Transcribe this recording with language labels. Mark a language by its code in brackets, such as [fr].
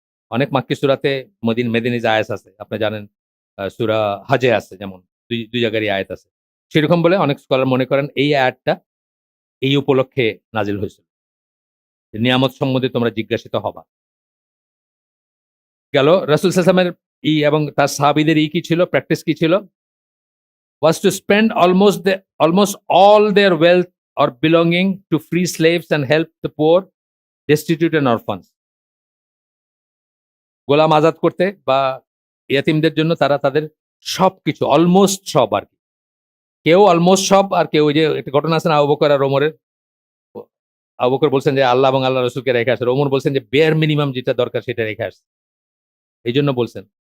[bn] অনেক মাক্কি সূরাতে মেদিনী আয়াত আছে, আপনি জানেন, সূরা হজে আছে, যেমন দুই জায়গারই আয়াত আছে। সেরকম বলে অনেক স্কলার মনে করেন এই আয়াতটা এই উপলক্ষে নাজিল হয়েছিল, নিয়ামত সম্বন্ধে তোমরা জিজ্ঞাসিত হবা। গেল রাসূল সাল্লাল্লাহু আলাইহি ওয়াসাল্লামের এবং তার সাহাবীদের কি ছিল, প্র্যাকটিস কি ছিল? [en] was to spend almost all their wealth or belonging to free slaves and help the poor, destitute and orphans. [bn] গোলাম আজাদ করতে বা ইয়াতিমদের জন্য তারা তাদের সবকিছু অলমোস্ট সব আর কি। কেউ অলমোস্ট সব, আর কেউ ওই যে একটা ঘটনা আছে না আবু বকর আর ওমরের। আবু বকর বলছেন যে আল্লাহ এবং আল্লাহ রসুলকে রেখে আসছে, ওমর বলছেন যে বেয়ার মিনিমাম যেটা দরকার সেটা রেখে আসছে, এই জন্য বলছেন।